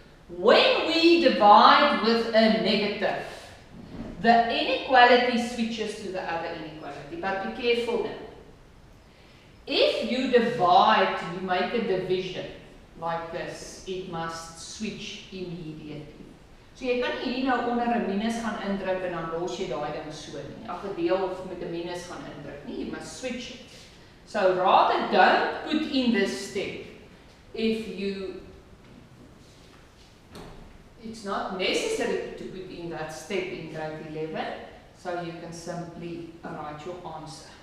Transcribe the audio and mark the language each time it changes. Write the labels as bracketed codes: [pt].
[en] When we divide with a negative, the inequality switches to the other inequality, but be careful now. If you divide, you make a division like this, it must switch immediately. [af] So jy kan nie hier nou onder 'n minus gaan indruk en dan los jy daai ding so nie. Ag 'n deel of met 'n minus gaan indruk nie, [en] you must switch it. So rather don't put in this step if you, it's not necessary to put in that step in grade 11, so you can simply write your answer.